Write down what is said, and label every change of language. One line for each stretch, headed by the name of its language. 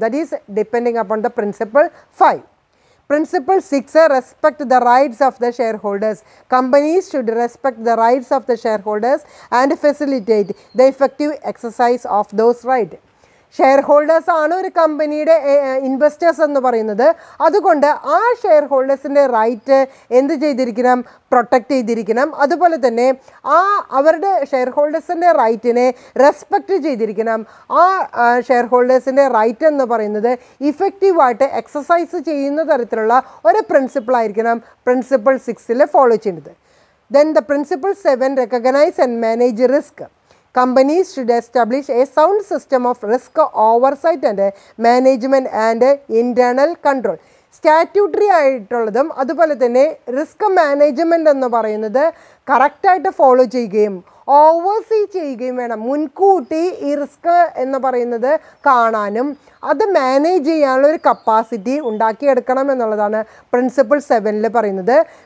English: That is depending upon the principle 5. Principle 6, respect the rights of the shareholders. Companies should respect the rights of the shareholders and facilitate the effective exercise of those rights.
Malayalam: Share ഹോൾഡേഴ്സാണ് ഒരു കമ്പനിയുടെ investors എന്ന് പറയുന്നത്. അതുകൊണ്ട് ആ share ഹോൾഡേഴ്സിൻ്റെ right എന്ത് ചെയ്തിരിക്കണം, protect ചെയ്തിരിക്കണം. അതുപോലെ തന്നെ അവരുടെ ഷെയർ ഹോൾഡേഴ്സിൻ്റെ റൈറ്റിനെ റെസ്പെക്റ്റ് ചെയ്തിരിക്കണം. ആ ഷെയർ ഹോൾഡേഴ്സിൻ്റെ റൈറ്റ് എന്ന് പറയുന്നത് ഇഫക്റ്റീവായിട്ട് എക്സസൈസ് ചെയ്യുന്ന തരത്തിലുള്ള ഒരു പ്രിൻസിപ്പിളായിരിക്കണം പ്രിൻസിപ്പിൾ 6-ൽ ഫോളോ ചെയ്യേണ്ടത്.
English: Then the principle 7, recognise and manage risk. Companies should establish a sound system of risk oversight and management and internal control.
Malayalam: Statutory ആയിട്ടുള്ളതും അതുപോലെ തന്നെ റിസ്ക് മാനേജ്മെൻറ്റ് എന്ന് പറയുന്നത് കറക്റ്റായിട്ട് ഫോളോ ചെയ്യുകയും ഓവർസീ ചെയ്യുകയും വേണം. മുൻകൂട്ടി ഈ റിസ്ക് എന്ന് പറയുന്നത് കാണാനും അത് മാനേജ് ചെയ്യാനുള്ള ഒരു കപ്പാസിറ്റി ഉണ്ടാക്കിയെടുക്കണം എന്നുള്ളതാണ് പ്രിൻസിപ്പിൾ 7-ൽ പറയുന്നത്.